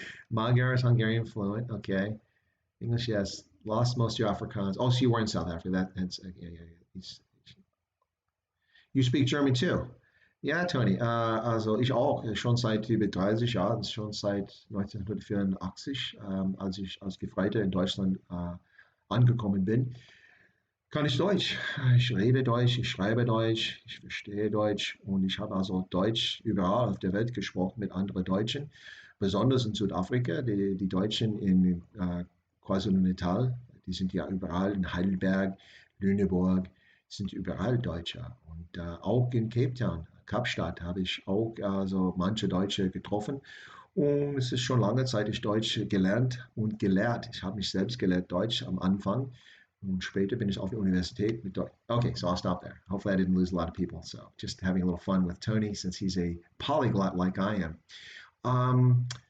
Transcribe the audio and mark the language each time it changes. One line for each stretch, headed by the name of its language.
English: Magyar is Hungarian fluent. Okay. English, yes. Lost most of your Afrikaans. Oh, so you were in South Africa. That's yeah, yeah, yeah. You speak German too.
German: Ja, Tony, also ich auch, schon seit über 30 Jahren, schon seit 1984, als ich als Gefreiter in Deutschland angekommen bin, kann ich Deutsch. Ich rede Deutsch, ich schreibe Deutsch, ich verstehe Deutsch und ich habe also Deutsch überall auf der Welt gesprochen mit anderen Deutschen, besonders in Südafrika. Die Deutschen in KwaZulu-Natal, die sind ja überall in Heidelberg, Lüneburg, sind überall Deutsche. Und auch in Cape Town, Kapstadt, habe ich auch also manche Deutsche getroffen. Und es ist schon lange Zeit ich Deutsch gelernt und gelehrt. Ich habe mich selbst gelehrt Deutsch am Anfang. Und später bin ich auf der Universität mit Deutsch.
English: Okay, so I'll stop there. Hopefully I didn't lose a lot of people. So just having a little fun with Tony since he's a polyglot like I am.